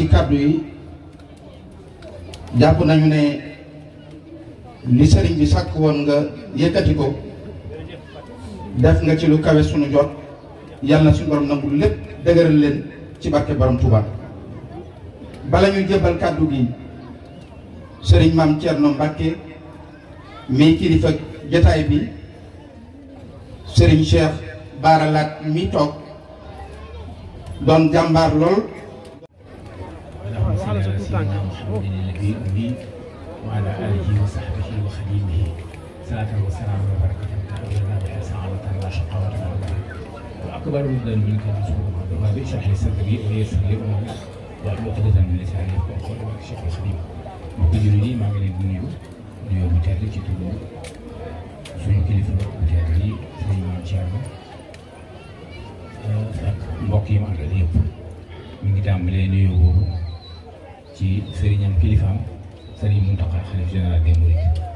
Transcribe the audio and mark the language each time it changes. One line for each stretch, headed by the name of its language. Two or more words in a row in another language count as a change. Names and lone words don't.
Wolof: ci kàddu yi jàpp nañu ne li sëriñ bi sàkk woon nga yëkkati ko def nga ci lu kawe sunu jot yàlla na suñu borom nangul lépp dëgëral leen ci barke borom Touba. bala ñuy jébal kàddu gi sëriñ maam Thierno Mbacke mi kilifa jotaay bi sëriñ Cheikh Bara Laat mi toog doon jàmbaar lool.
Arabic: وعلى آله وصحبه وخديمه صلاة وسلام وبركة تحولنا بها سعادة لا شقاوة ولا ضرر وأكبر ردا منك رسول الله اشرح لي صدري ويسر لي أمري واحلل عقدة من لساني يفقهوا قولي وبارك Cheikh Khadim
Wolof: mbokk jullit yi maa ngi leen di nuyu bu tedd ci turu suñu kilifa bu tedd yi sëñ Maam Thierno ak mbokk yi ma àndal yëpp mi ngi tàmbalee nuyu boobu ci sëriñam kilifaam Sëriñ Muntaxa xalif
French: général des Mourides